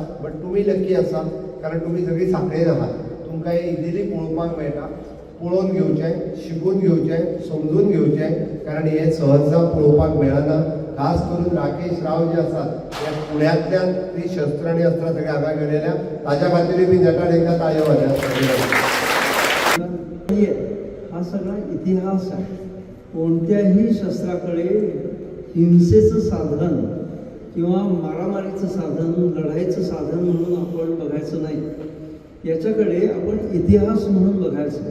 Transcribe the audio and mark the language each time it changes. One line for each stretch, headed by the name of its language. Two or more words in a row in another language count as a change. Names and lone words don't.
Konkani: बट तुमी लकी आसात कारण तुमी सगळीं सांखळेन आहात. तुमकां हे इजिली पळोवपाक मेळटा. पळोवन घेवचें, शिकून घेवचें, समजून घेवचें, कारण हे सहजा पळोवपाक मेळना. खास करून राकेश राव जे आसात हे पुण्यातल्यान ती शस्त्र आणि अस्त्र सगळे हांगा गेलेल्या, ताज्या खातीर बी नेटान एकदा ताळयो वाजयात.
Marathi: हा सगळा इतिहास आहे. कोणत्याही शस्त्राकडे हिंसेचं साधन किंवा मारामारीचं साधन, लढाईचं साधन म्हणून आपण बघायचं नाही. याच्याकडे आपण इतिहास म्हणून बघायचं.